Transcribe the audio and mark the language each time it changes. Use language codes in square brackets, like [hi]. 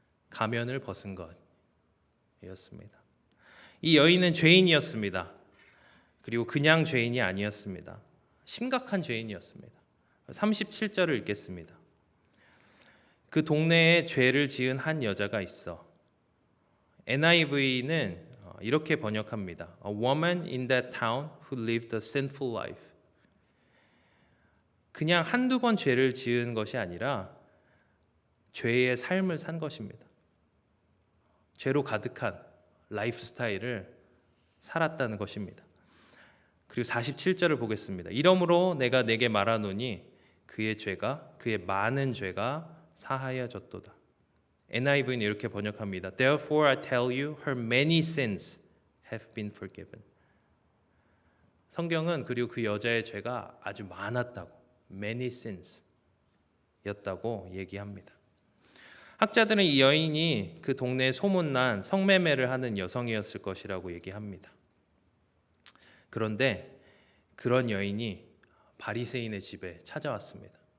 [ko] 가면을 벗은 것이었습니다. 이 여인은 죄인이었습니다. 그리고 그냥 죄인이 아니었습니다. 심각한 죄인이었습니다. 37절을 읽겠습니다. 그 동네에 죄를 지은 한 여자가 있어. NIV는 이렇게 번역합니다. [en] A woman in that town who lived a sinful life. [ko] 그냥 한두 번 죄를 지은 것이 아니라 죄의 삶을 산 것입니다. 죄로 가득한 라이프 스타일을 살았다는 것입니다. 그리고 47절을 보겠습니다. 이러므로 내가 내게 말하노니 그의 많은 죄가 사하여졌도다. NIV는 이렇게 번역합니다. [en] Therefore I tell you, her many sins have been forgiven. [ko] 성경은 그리고 그 여자의 죄가 아주 많았다고, [en] many sins [ko] 였다고 얘기합니다. 학자들은 이 여인이 그 동네에 소문난 성매매를 하는 여성이었을 것이라고 얘기합니다. 그런데 그런 여인이 바리새인의 집에 찾아왔습니다.